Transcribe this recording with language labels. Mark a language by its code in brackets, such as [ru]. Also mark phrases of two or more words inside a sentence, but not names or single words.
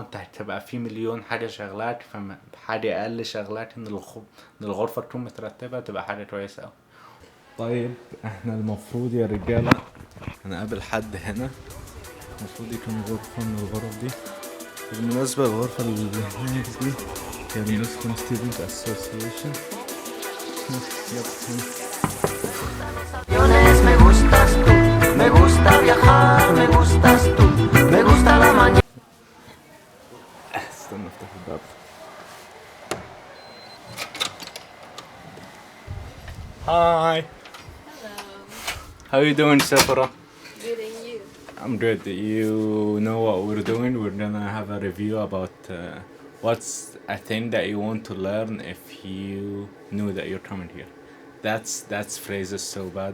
[ar] انت هتبقى في مليون حاجة شغلات، فحاجة اقل شغلات ان الغرفة تكون مترتبة تبقى حاجة كويسة اوي. طيب احنا المفروض يا رجالة هنقابل حد هنا، المفروض يكون غرفة من الغرف دي. بالمناسبة الغرفة اللي هناك دي هي النسخة [en] student association. [es] Me gustas tú, me gusta viajar, me gustas tú, me gusta la mañana. [ar] استنى افتح الباب. [en] How you doing, Sephora? Good and you. I'm good. You know what we're doing? We're gonna have a review about what's a thing that you want to learn if you knew that you're coming here. That's phrases so bad.